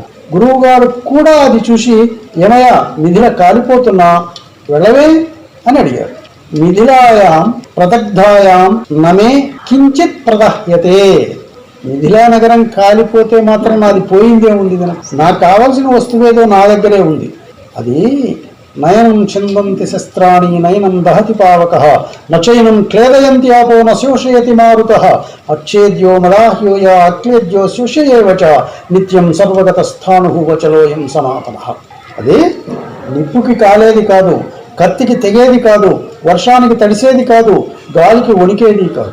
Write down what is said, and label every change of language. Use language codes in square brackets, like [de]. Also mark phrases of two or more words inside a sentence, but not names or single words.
[te] గురువు గారు కూడా అది చూసి, ఏమయ్యా మిథిల కాలిపోతున్నా వెళ్ళవే అని అడిగారు. [sa] మిథిలాయాం ప్రదగ్ధాయాం నమే కించిత్ ప్రదహ్యతే. [te] మిథిలా నగరం కాలిపోతే మాత్రం నాది పోయిందే ఉంది. నాకు కావాల్సిన వస్తువేదో నా దగ్గరే ఉంది. అది [sa] నయనం చిందంతి శస్త్రాణి నయనం దహతి పావకః నచైనం క్లేదయంతి ఆపో నశోషయతి మారుతః అచ్ఛేద్యో మదాహ్యోయ అక్లేద్యో శోషయేవ చ నిత్యం సర్వగత స్థాణుః వచలోయం సనాతనః. [te] అదే నిప్పుకి కాలేది కాదు, కత్తికి తెగేది కాదు, వర్షానికి తడిసేది కాదు, గాలికి వణికేది కాదు.